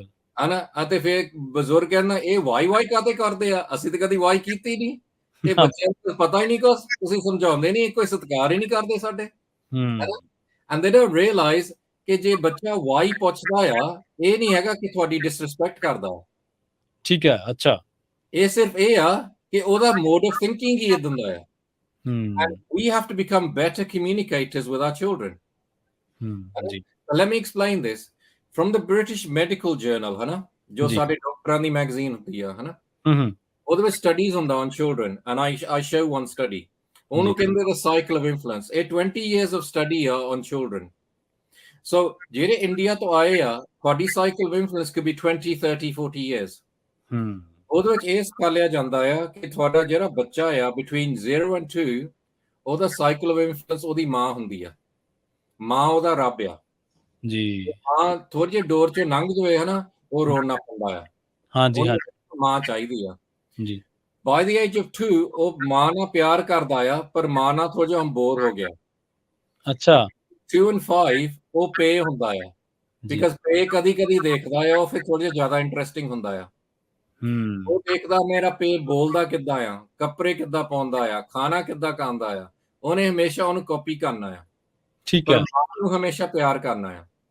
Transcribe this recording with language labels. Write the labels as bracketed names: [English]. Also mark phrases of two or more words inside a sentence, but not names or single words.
[Punjabi] ਹਨਾ ਅਤੇ ਫਿਰ ਬਜ਼ੁਰਗ ਕਹਿੰਦਾ ਇਹ ਵਾਈ ਕਾਤੇ ਕਰਦੇ ਆ ਅਸੀਂ ਤਾਂ ਕਦੀ ਵਾਈ ਕੀਤੀ ਨਹੀਂ ਇਹ ਬੱਚਿਆਂ ਨੂੰ ਪਤਾ ਹੀ ਨਹੀਂ ਕੁਛ ਤੁਸੀਂ ਸਮਝਾਉਂਦੇ ਨਹੀਂ ਕੋਈ ਸਤਿਕਾਰ ਹੀ ਨਹੀਂ ਕਰਦੇ ਸਾਡੇ [English] and they don't realise [Punjabi] ਕਿ ਜੇ ਬੱਚਾ ਵਾਈ ਪੁੱਛਦਾ ਆ ਇਹ ਨਹੀਂ ਹੈਗਾ ਕਿ ਤੁਹਾਡੀ ਡਿਸਰਿਸਪੈਕਟ ਕਰਦਾ ਠੀਕ ਹੈ ਅੱਛਾ ਇਹ ਸਿਰਫ ਇਹ ਆ ਕਿ ਉਹਦਾ [English] mode of thinking [Punjabi] ਹੀ ਇਦਾਂ ਦਾ ਆ [English] and we have to become better communicators with our children let me explain this from the British Medical Journal [Punjabi] ਹਨਾ ਜੋ ਸਾਡੇ ਡਾਕਟਰਾਂ ਦੀ ਮੈਗਜ਼ੀਨ ਹੁੰਦੀ ਆ ਹਨਾ ਉਹਦੇ ਵਿੱਚ ਸਟੱਡੀਜ਼ ਹੁੰਦਾ [English] on children and I show one study [Punjabi] ਉਹਨੂੰ ਕਹਿੰਦੇ [English] the cycle of influence ਇਹ 20 years of study ਆ on children so [Punjabi] ਜਿਹੜੇ ਇੰਡੀਆ ਤੋਂ ਆਏ ਆ ਤੁਹਾਡੀ [English] cycle of influence could be 20 30 40 years [Punjabi] ਉਹਦੇ ਵਿੱਚ ਇਹ ਸਿਖਾਇਆ ਜਾਂਦਾ ਆ ਕਿ ਤੁਹਾਡਾ ਜਿਹੜਾ ਬੱਚਾ ਆ [English] between 0 and 2 [Punjabi] ਉਹਦਾ [English] cycle of influence [Punjabi] ਉਹਦੀ ਮਾਂ ਹੁੰਦੀ ਆ ਮਾਂ ਉਹਦਾ ਰੱਬ ਆ ਜੀ ਹਾਂ ਥੋੜੀ ਜਿਹੀ ਡੋਰ ਚੋਂ ਲੰਘ ਜਾਵੇ ਹਨਾ ਉਹ ਰੋਣਾ ਪੈਂਦਾ ਆ ਹਾਂਜੀ ਮਾਂ ਚਾਹੀਦੀ ਆ ਜੀ [English] by the age of 2 [Punjabi] ਉਹ ਮਾਂ ਨਾਲ ਪਿਆਰ ਕਰਦਾ ਆ ਪਰ ਮਾਂ ਨਾਲ ਥੋੜਾ ਜਿਹਾ ਬੋਰ ਹੋ ਗਿਆ ਅੱਛਾ 2 and 5 ਉਹ ਪੇ ਹੁੰਦਾ ਆ ਬਿਕਾਜ਼ ਪੇ ਕਦੀ ਕਦੀ ਦੇਖਦਾ ਆ ਉਹ ਫਿਰ ਥੋੜਾ ਜਿਹਾ ਜ਼ਿਆਦਾ ਇੰਟਰਸਟਿੰਗ ਹੁੰਦਾ ਆ ਉਹ ਦੇਖਦਾ ਮੇਰਾ ਪੇ ਬੋਲਦਾ ਕਿੱਦਾਂ ਆ ਕੱਪੜੇ ਕਿੱਦਾਂ ਪਾਉਂਦਾ ਆ ਖਾਣਾ ਕਿੱਦਾਂ ਖਾਂਦਾ ਆ ਉਹਨੇ ਹਮੇਸ਼ਾ ਉਹਨੂੰ ਕਾਪੀ ਕਰਨਾ ਆ ਠੀਕ ਹੈ ਉਹਨੂੰ ਹਮੇਸ਼ਾ ਪਿਆਰ ਕਰਨਾ ਆ